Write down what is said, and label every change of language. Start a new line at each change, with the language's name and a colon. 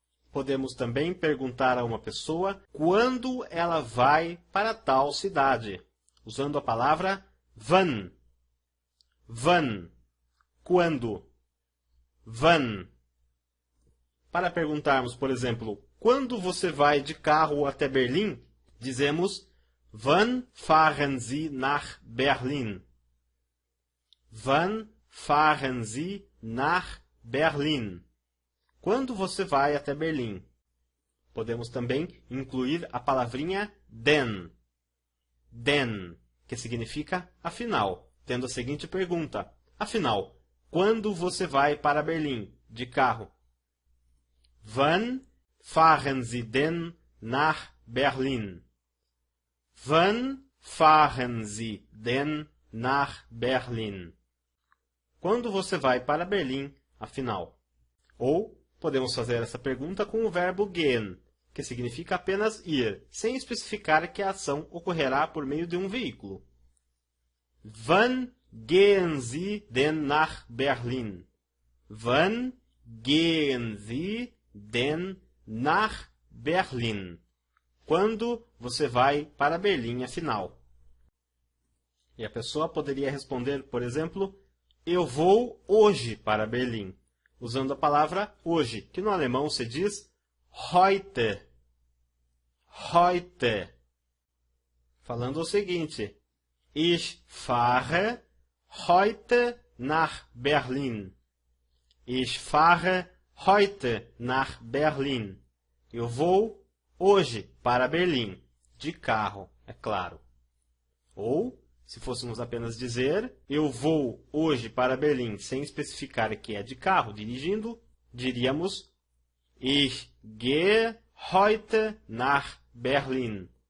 Portuguese: Podemos também perguntar a uma pessoa quando ela vai para tal cidade, usando a palavra wann. Wann. Quando. Wann. Para perguntarmos, por exemplo, quando você vai de carro até Berlim, dizemos
German: Wann fahren Sie nach Berlin? Wann fahren Sie nach Berlin?
Portuguese: Quando você vai até Berlim? Podemos também incluir a palavrinha denn. Denn, que significa afinal, tendo a seguinte pergunta. Afinal, quando você vai para Berlim de carro?
German: Wann fahren Sie denn nach Berlin? Wann fahren Sie denn nach Berlin?
Portuguese: Quando você vai para Berlim, afinal? Ou podemos fazer essa pergunta com o verbo gehen, que significa apenas ir, sem especificar que a ação ocorrerá por meio de um veículo.
German: Wann gehen Sie denn nach Berlin? Wann gehen Sie denn nach Berlin?
Portuguese: Quando você vai para Berlim, afinal? E a pessoa poderia responder, por exemplo, eu vou hoje para Berlim, usando a palavra hoje, que no alemão se diz heute.
German: Heute.
Portuguese: Falando o seguinte,
German: ich fahre heute nach Berlin. Ich fahre heute nach Berlin.
Portuguese: Eu vou hoje para Berlim, de carro, é claro. Ou, se fôssemos apenas dizer, eu vou hoje para Berlim, sem especificar que é de carro, dirigindo, diríamos,
German: ich gehe heute nach Berlin.